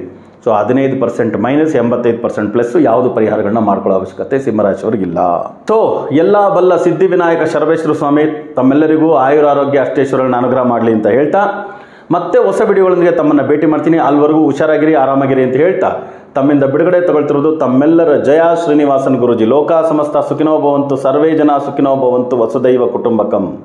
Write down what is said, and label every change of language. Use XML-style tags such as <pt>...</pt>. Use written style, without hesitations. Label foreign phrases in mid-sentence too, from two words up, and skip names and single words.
<kn>ಸೊ 15% ಮೈನಸ್ 85% ಪ್ಲಸ್ ಯಾವುದು ಪರಿಹಾರಗಳನ್ನ ಮಾಡ್ಕೊಳ್ಳೋ ಅವಶ್ಯಕತೆ ಸಿಂಹರಾಶಿಯವರಿಗಿಲ್ಲ. ಸೊ ಎಲ್ಲ ಬಲ್ಲ ಸಿದ್ಧಿವಿನಾಯಕ ಶರಬೇಶ್ವರ ಸ್ವಾಮಿ ತಮ್ಮೆಲ್ಲರಿಗೂ ಆಯುರಾರೋಗ್ಯ ಅಷ್ಟೇಶ್ವರಗಳನ್ನ ಅನುಗ್ರಹ ಮಾಡಲಿ ಅಂತ ಹೇಳ್ತಾ ಮತ್ತೆ ಹೊಸ ವಿಡಿಯೋಗಳೊಂದಿಗೆ ತಮ್ಮನ್ನು ಭೇಟಿ ಮಾಡ್ತೀನಿ. ಅಲ್ಲಿವರೆಗೂ ಹುಷಾರಾಗಿರಿ, ಆರಾಮಾಗಿರಿ ಅಂತ ಹೇಳ್ತಾ ತಮ್ಮಿಂದ ಬಿಡುಗಡೆ ತಗೊಳ್ತಿರೋದು ತಮ್ಮೆಲ್ಲರ ಜಯ ಶ್ರೀನಿವಾಸನ್ ಗುರೂಜಿ.</kn> <sa>ಲೋಕ ಸಮಸ್ತ ಸುಖಿನೋ ಭವಂತು, ಸರ್ವೇ ಜನ ಸುಖಿನೋ ಭವಂತು, ವಸುದೈವ ಕುಟುಂಬಕಂ.</sa>